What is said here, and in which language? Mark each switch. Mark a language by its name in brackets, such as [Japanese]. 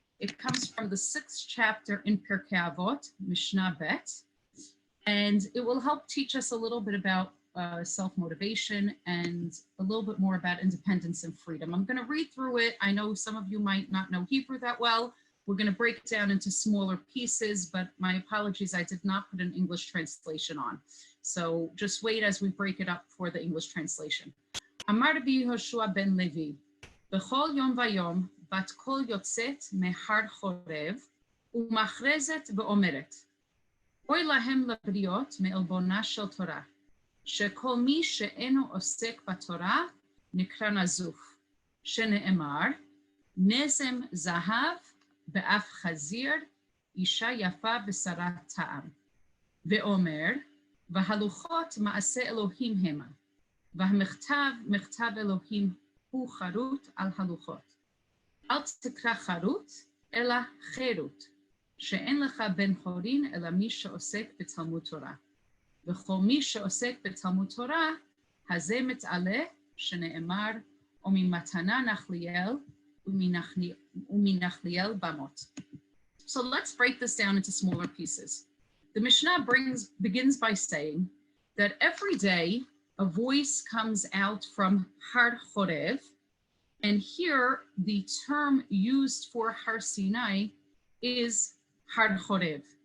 [English] It comes from the 6th chapter in Pirkei Avot, Mishnah Bet, and it will help teach us a little bit about self-motivation and a little bit more about independence and freedom. I'm going to read through it. I know some of you might not know Hebrew that well. We're going to break it down into smaller pieces, but my apologies, I did not put an English translation on. So just wait as we break it up for the English translation. [Hebrew] Amar Rabbi Yehoshua ben Levi, B'chol yom vayom, בת קול יוצאת מהר חורב ומכרזת ואומרת, אוי להם לבריות מעלבונה של תורה, שכל מי שאינו עוסק בתורה נקרא נזוף, שנאמר, נזם זהב באף חזיר, אישה יפה ושרת טעם, ואומר, והלוחות מעשה אלוהים המה, והמכתב מכתב אלוהים הוא חרוט על הלוחות. אל תקרא חרוט, אלא חירות, שאין לך בן חורין, אלא מי שעוסק בתלמוד תורה. וכל מי שעוסק בתלמוד תורה, הזה מתעלה, שנאמר, וממתנה נחליאל, ומנחליאל במות. [English] So let's break this down into smaller pieces. The Mishnah begins by saying that every day, a voice comes out from Har Chorev, and here the term used for Har Sinai is Har Chorev.